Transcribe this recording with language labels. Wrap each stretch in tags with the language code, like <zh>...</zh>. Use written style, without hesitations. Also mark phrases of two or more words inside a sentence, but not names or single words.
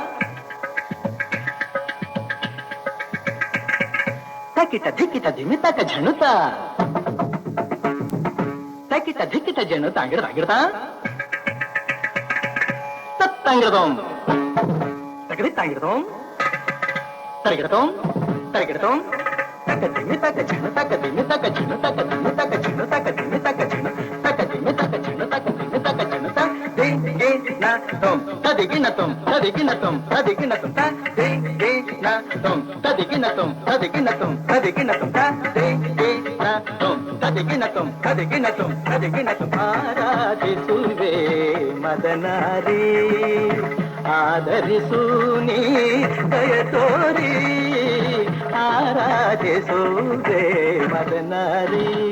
<kn>ತಕಿಟ ಧಿಕಿಟ ಧಿಮಿ ತಕ ಝಣುತ ತಕಿಟ ಧಿಕಿಟ ಜನ ತಾಂಗಿಡ್ತಾ ತತ್ತಂಗಿಡದೋಂ ತಗಡಿ ತಾಂಗಿಡದೋಂ ತರಗಿಡದೋಂ ತರಗಿಡದೋಂ ತಕ ದಿಮಿ ತಕ ಝಣ ತಕ ದಿಮಿ ತಕ ಝಣ ತಕ ದಿಮಿ ತಕ ಝಣ ತಕ ದಿಮಿ ತಕ ಝಣ ತಕ ದಿಮಿ ತಕ ಝಣ ತಕ ದಿಮಿ ತಕ ಝಣ ತ ದೇ ಗೆ ನ ತೋಂ ತದಿಗಿನ ತೋಂ ತದಿಗಿನ ತೋಂ ತದಿಗಿನ ತೋಂ ತ ದೇ ಗೆ ನ ತೋಂ ತದಿಗಿನ ತೋಂ ತದಿಗಿನ ತೋಂ ತದಿಗಿನ ತೋಂ ತ ದೇ ಗೆ ನ ತೋಂ ತದಿಗಿನ ತೋಂ ತದಿಗಿನ ತೋಂ ತದಿಗಿನ ತೋಂ ಆರಾಧಿಸುವೆ ಮದನಾರಿ ಆದರಿಸು ನೀ ದಯ ತೋರಿ ಆರಾಧಿಸುವೆ ಮದನಾರಿ</kn>